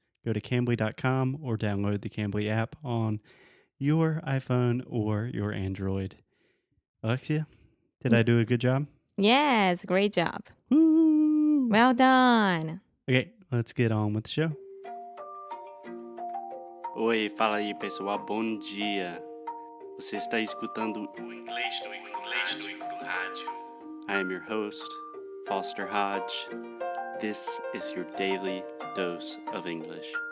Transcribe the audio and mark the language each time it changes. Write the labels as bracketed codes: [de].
[en] Go to Cambly.com or download the Cambly app on your iPhone or your Android. Alexia, did I do a good job? Yes, great job. Woo! Well done. Okay, let's get on with the show. [pt] Oi, fala aí pessoal, bom dia. Você está escutando o Inglês no Rádio. [en] I am your host, Foster Hodge. This is your daily dose of English.